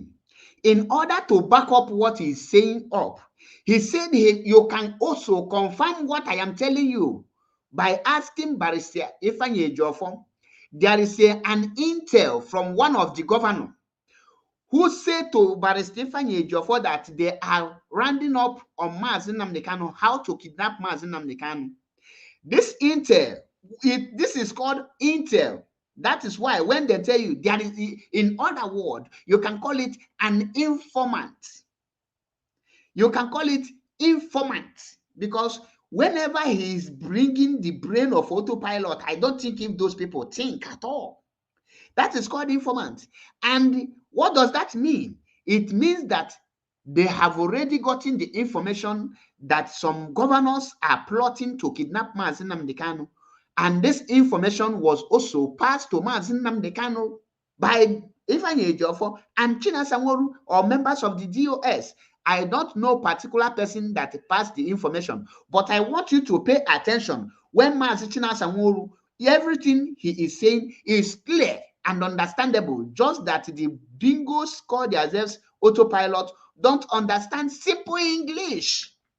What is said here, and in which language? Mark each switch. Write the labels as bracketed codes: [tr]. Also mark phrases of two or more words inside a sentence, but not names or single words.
[en] In order to back up what he's saying up, he said you can also confirm what I am telling you by asking Barrister Ifeanyi Ejiofor. There is an intel from one of the governors who said to Barrister Ifeanyi Ejiofor that they are rounding up on Mazi Nnamdi Kanu, how to kidnap Mazi Nnamdi Kanu. This intel, this is called intel. That is why when they tell you, there is, in other words, you can call it an informant. You can call it informant because whenever he is bringing the brain of autopilot, I don't think if those people think at all. That is called informant. And what does that mean? It means that they have already gotten the information that some governors are plotting to kidnap Mazi Nnamdi Kanu. And this information was also passed to Mazi Nnamdi Kanu by Ifeanyi Ejiofor and Chinasa Nworu or members of the DOS. I don't know particular person that passed the information, but I want you to pay attention when Mazi Chinasa Nworu, everything he is saying is clear and understandable, just that the bingos call themselves autopilot don't understand simple English.